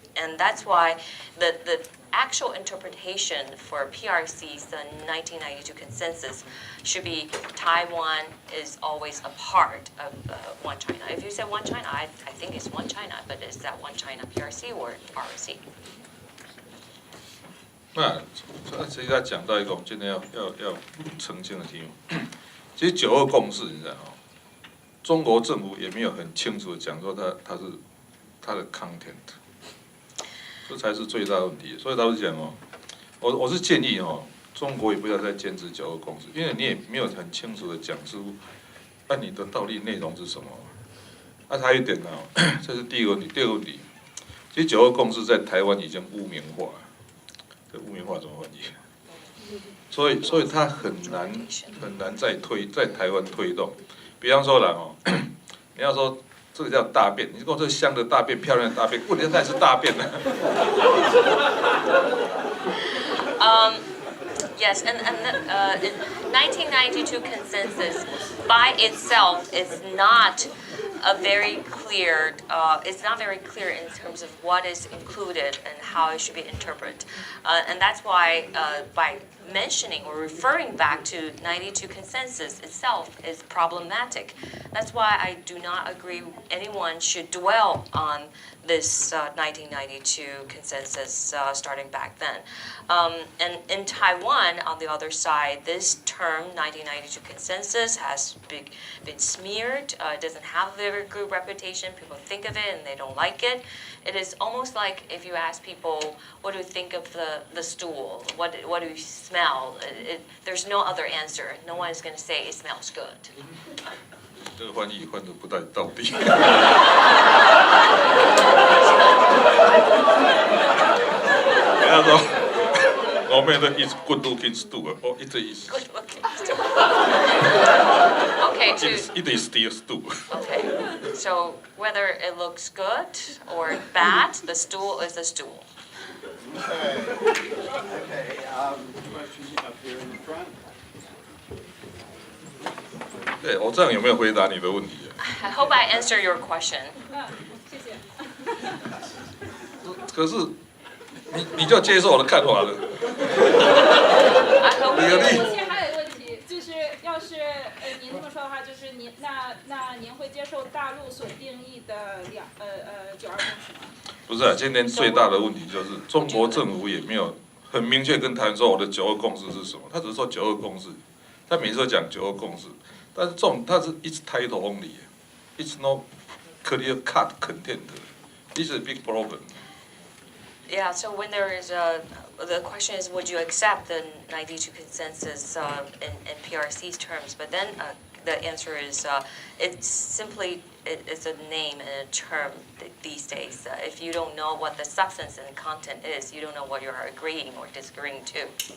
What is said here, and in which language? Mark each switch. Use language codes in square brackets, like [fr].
[en] And that's why the actual interpretation for PRC's 1992 consensus should be Taiwan is always a part of one China. If you say one China, I think it's one China, but is that one China PRC or ROC? [zh] 那其实他讲到一个我们今天要澄清的题目，其实9·2共识，你知道哦，中国政府也没有很清楚的讲说它的 content。这才是最大的问题，所以老实讲哦，我是建议哦，中国也不要再坚持9·2共识，因为你也没有很清楚的讲出，你的到底内容是什么。还有一点呢，这是第一个问题。第二个问题，其实9·2共识在台湾已经污名化，这污名化怎么翻译？所以它很难在台湾推动。比方说啦哦，你要说。这个叫大便，你说这香的大便、漂亮的大便，问题它也是大便呢。 [en] Yes, and the 1992 consensus by itself is not a very clear. It's not very clear in terms of what is included and how it should be interpreted, and that's why by mentioning or referring back to 92 consensus itself is problematic. That's why I do not agree anyone should dwell on this 1992 consensus starting back then. And in Taiwan, on the other side, this term 1992 consensus has been smeared. It doesn't have a very good reputation. People think of it and they don't like it. It is almost like if you ask people, what do you think of the stool? What do you smell? There's no other answer. No one is going to say it smells good. [zh] 这个翻译翻得不太到底。他说，我们的 [en] is good looking stool， [zh] 哦，一直 is。 [en] Good looking stool. Okay, It is still stool. Okay, so whether it looks good or bad, the stool is a stool. Okay, question up here in the front. [zh] 对，我这样有没有回答你的问题啊？ [en] I hope I answer your question. [zh] 谢谢。可是你就接受我的看法了。 [en] I hope [zh] 而且还有一个问题，就是要是您这么说的话，就是您那您会接受大陆所定义的9·2共识吗？不是啊，今天最大的问题就是中国政府也没有很明确跟台湾说我的9·2共识是什么，他只是说9·2共识，他每次都讲9·2共识，但是它是一直 [en] title only，it's no clear cut content，this is a big problem. Yeah, so when there is the question is, would you accept the 92 consensus in PRC's terms? But then the answer is, it's simply, it's a name and a term these days. If you don't know what the substance and content is, you don't know what you're agreeing or disagreeing to.